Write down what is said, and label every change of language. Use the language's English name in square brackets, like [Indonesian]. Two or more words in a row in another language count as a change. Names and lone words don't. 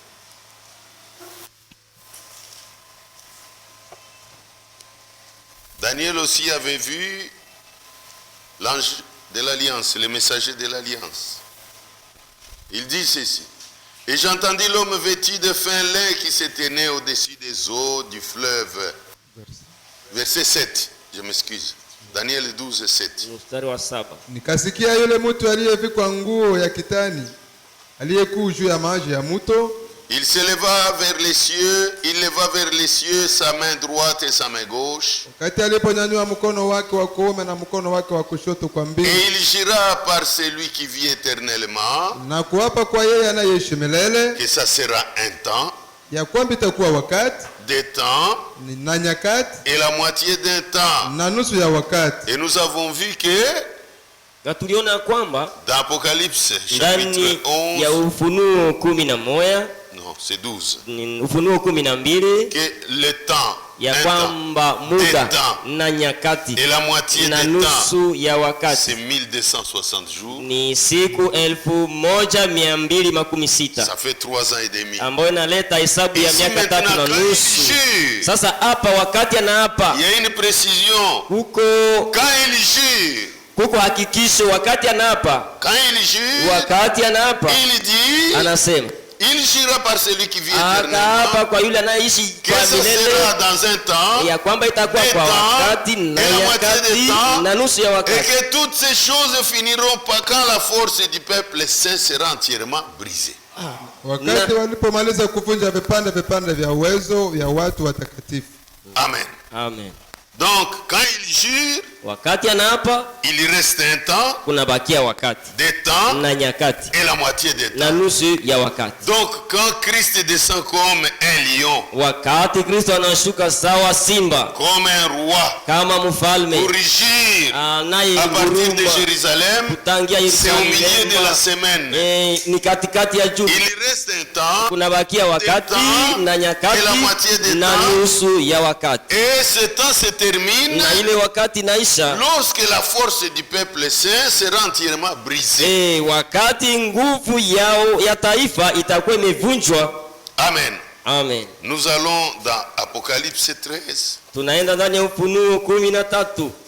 [French] Daniel aussi avait vu l'ange de l'alliance, le messager de l'alliance. Il dit ceci. Et j'entendis l'homme vêtu de fin lin qui se tenait au-dessus des eaux du fleuve. Verset 7, je m'excuse. Daniel 12, 7. [Swahili] Nikasikia yule mtu aliyevikwa nguo ya kitani aliyekuu juu ya maji ya mto. [French] Il se leva vers les cieux, il leva vers les cieux sa main droite et sa main gauche. [Swahili] Wakati aliponyanyua mkono wake wa kuume na mkono wake wa kushoto kwa mbingu. [French] Et il jura par celui qui vit éternellement. [Swahili] Na kuapa kwa yeye anayeishi milele. [French] Que ça sera un temps. [Swahili] Ya kwamba itakuwa wakati. [French] Des temps. [Swahili] Na nyakati. [French] Et la moitié d'un temps. [Swahili] Na nusu ya wakati. [French] Et nous avons vu que [Swahili] tuliona kwamba [French] dans Apocalypse chapitre 11 [Swahili] ya Ufunuo 11. [French] Non, c'est 12. [Swahili] Ufunuo 12. [French] Que le temps, [Swahili] ya kwamba muda na nyakati [French] et la moitié [Swahili] na [French] du [Swahili] nusu ya wakati [French] c'est 1260 jours. [Swahili] Ni siku 1260. [French] Ça fait 3 ans et demi. [Swahili] Ambayo inaleta hesabu ya miaka 3 na nusu. Sasa hapa wakati anaapa, [French] il y a une précision. [Swahili] Kuko [French] quand il jure, [Swahili] kuko hakikisho wakati anaapa. [French] Quand il jure, [Swahili] wakati anaapa, [French] il dit, [Swahili] anasema [French] il jura par celui qui vit éternellement que ce sera dans un temps, [Swahili] ya kwamba itakuwa kwa wakati na nyakati na nusu ya wakati, [French] et que toutes ces choses finiront pas quand la force du peuple saint sera entièrement brisée. [Swahili] Wakati walipomaliza kuvunja vipande vya uwezo vya watu watakatifu. Amen. Amen. [French] Donc quand il jure, [Swahili] wakati anaapa, [French] il reste un temps, [Swahili] kuna bakia wakati, [French] des temps [Swahili] na nyakati, [French] et la moitié des temps, [Swahili] na nusu ya wakati. [French] Donc quand Christ descend comme un lion, [Swahili] wakati Kristo anashuka sawa simba, [French] comme un roi, [Swahili] kama mfalme, [French] pour régir à partir de Jérusalem, c'est au milieu de la semaine. [Swahili] Ni katikati ya juma. [French] Il reste un temps, [Swahili] kuna bakia wakati na nyakati, [French] et la moitié des [Swahili] na nusu ya wakati. [French] Et ce temps se termine [Swahili] na ile wakati naisha [French] lorsque la force du peuple saint sera entièrement brisée. [Swahili] Wakati nguvu yao ya taifa itakuwa imevunjwa. Amen. Amen. [French] Nous allons dans Apocalypse 13. [Swahili] Tunaenda ndani ya Ufunuo 13.